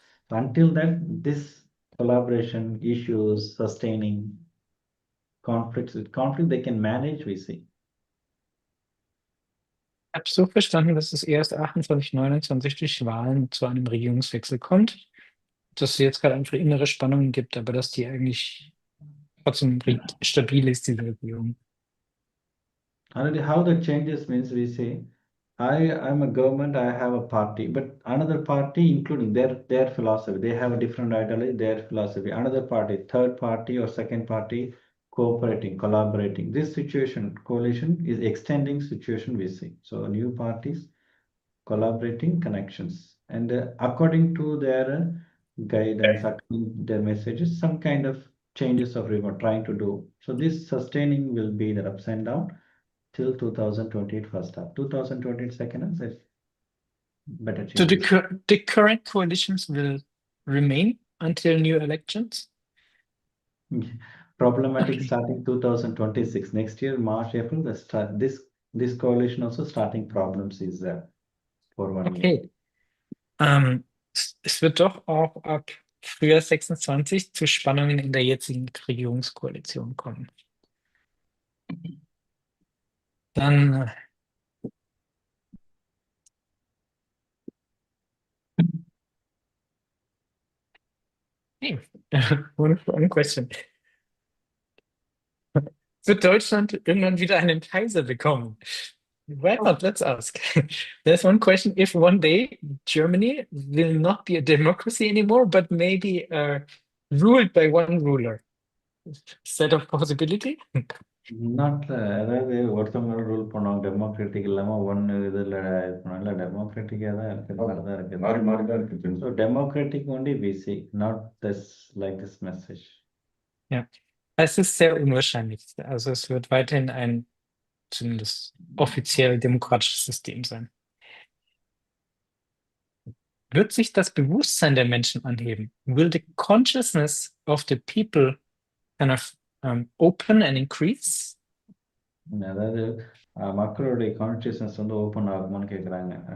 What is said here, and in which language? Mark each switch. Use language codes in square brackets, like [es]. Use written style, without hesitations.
[en] Until then, this collaboration, issues, sustaining conflicts, they can manage, we see. [de] Ich habe so verstanden, dass es erst 28, 29 durch Wahlen zu einem Regierungswechsel kommt, dass es jetzt gerade einfach innere Spannungen gibt, aber dass die eigentlich trotzdem stabil ist, diese Regierung. [en] Already how the changes means we say, I'm a government, I have a party, but another party, including their philosophy, they have a different ideology, their philosophy. Another party, third party or second party, cooperating, collaborating. This situation, coalition is extending situation we see. So new parties, collaborating connections, and according to their guidance, according to their messages, some kind of changes of remote trying to do. So this sustaining will be the ups and down till 2028 first half. 2028 second half, there's better So changes. the current coalitions will remain until new elections? Problematic starting 2026. Next year, March, April, this coalition also starting problems is there for 1 year. Okay. [de] Es wird doch auch ab Frühjahr 26 zu Spannungen in der jetzigen Regierungskoalition kommen. Dann [en] hey, one question. [de] Wird Deutschland irgendwann wieder einen Kaiser bekommen? [en] Why not? Let's ask. There's one question. If one day Germany will not be a democracy anymore, but maybe ruled by one ruler, is that a possibility? [ta] Not அதாவது ஒருத்தவங்க rule பண்ணுவாங்க democratic இல்லாம ஒன்னு இதுல இது பண்ணல டெமோக்ராட்டிக்கா தான் இருக்கிற மாதிரி தான் இருக்கு. மாறி மாறி தான் இருக்கு. [en] So democratic only we see, not this like this message. [de] Ja, es ist sehr unwahrscheinlich. Also es wird weiterhin ein zumindest offiziell demokratisches System sein. Wird sich das Bewusstsein der Menschen anheben? [en] Will the consciousness of the people kind of open and increase? [ta] அதாவது மக்களுடைய consciousness வந்து open ஆகுமான்னு கேட்குறாங்க.